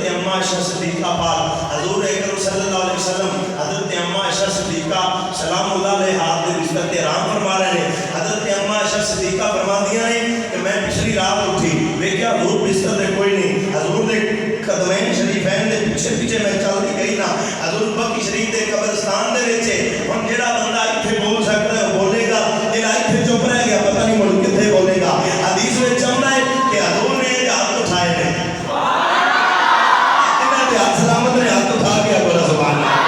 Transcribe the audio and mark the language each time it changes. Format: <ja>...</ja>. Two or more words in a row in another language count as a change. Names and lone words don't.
<pa>اماں عائشہ صدیقہ پاک حضور اکرم</pa> <ar>صلی اللہ علیہ وسلم</ar> <pa>حضرت اماں عائشہ صدیقہ</pa> <ar>سلام اللہ علیہا</ar> <pa>دے بستر تے آرام فرما رہے ہیں. حضرت اماں عائشہ صدیقہ فرماندیاں ہیں کہ میں پچھلی رات اٹھی ویکھیا حضور بستر تے کوئی نہیں، حضور دے قدمین شریفین دے پیچھے پیچھے میں چلتی گئی نا، حضور بقیع شریف دے قبرستان دے وچ ہن جیہڑا بندہ ایتھے بول سکدا ہے بولے گا، جیہڑا ایتھے چپ رہ گیا پتہ نہیں مڑ کتھے بولے گا. حدیث وچ آؤندا ہے کہ حضور نے ہاتھ اٹھائے نے، انہاں دے ہاتھ سلامت نے ہاتھ اٹھا کے بولا</pa> <ar>سبحان اللہ.</ar>